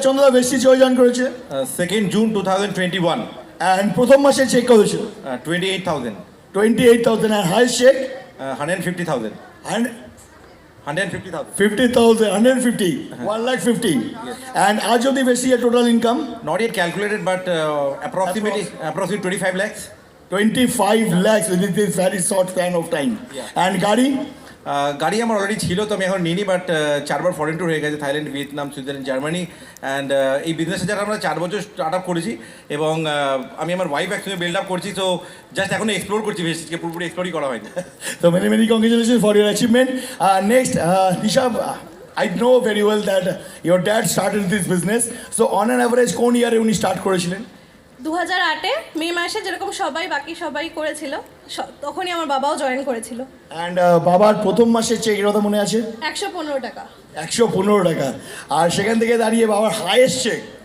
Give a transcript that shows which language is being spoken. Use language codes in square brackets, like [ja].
[bn] চন্দ্রদা Vestige join করেছে [en] 2nd June 2021, [bn] and প্রথম মাসে চেক কত ছিল? 28,000, [en] 28,000 and highest cheque 150,000, and 150,000. [bn] 50,000, 150, 1,50,000 and আজ অব্দি ভেস্টিজের total income [en] Not yet calculated, but approximately 25 lakhs. 25 lakhs within this very short span of time. [bn] And গাড়ি গাড়ি আমার অলরেডি ছিল, তো আমি এখন নিইনি, বাট 4বার ফরেন ট্যুর হয়ে গেছে, Thailand, Vietnam, Switzerland, Germany. And এই বিজনেসে যারা আমরা 4 বছর স্টার্ট আপ করেছি, এবং আমি আমার ওয়াইফ একসঙ্গে বিল্ড আপ করছি। তো জাস্ট এখন এক্সপ্লোর করছি, ভেস্টিজকে পুরোপুরি এক্সপ্লোরই করা হয়নি। [en] So many congratulations for your achievement. Next, Nishab, I know very well that your dad started this business. So on an average, [bn] কোন ইয়ারে উনি স্টার্ট করেছিলেন? 2008-এ মে মাসে যেরকম বাকি সবাই করেছিল, তখনই আমার বাবাও জয়েন করেছিল। অ্যান্ড বাবার প্রথম মাসের চেকের কথা মনে আছে? 115 টাকা। 115 টাকা। আর সেখান থেকে দাঁড়িয়ে বাবার হাইয়েস্ট চেক